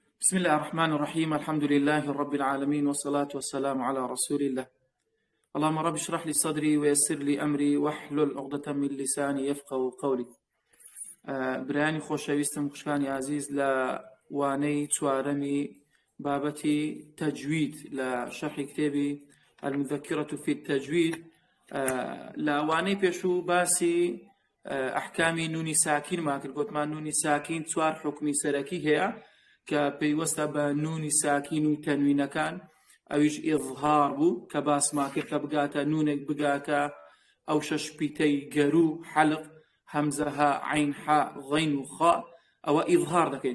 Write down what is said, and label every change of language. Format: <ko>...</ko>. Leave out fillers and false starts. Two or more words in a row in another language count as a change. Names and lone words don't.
<ar>بسم الله الرحمن الرحيم الحمد لله رب العالمين والصلاة والسلام على رسول الله. اللهم رب اشرح لي صدري ويسر لي أمري واحلل عقدة من لساني يفقهوا قولي.</ar> <ckb>براني خۆشەویستم خوشکانی عزیز لە وانەی چوارەمی بابەتی تەجوید لە شەرحی کتێبی المذكرة في التجوید لە وانەی پێشوو باسی ئەحکامی نونی ساکینمان کرد. گوتمان نونی ساکین چوار حکمی سەرەکی هەیە کە پەیوەستە بە نونی ساکین و تەنوینەکان، ئەویش ئیظهار بوو کە باسمان کرد کە بگاتە نونێک بگاتە ئەو شەش پیتەی گەرو حەلق هەمزەها عین حا غین و خا، ئەوە ئیظهار دەکەین.</ckb>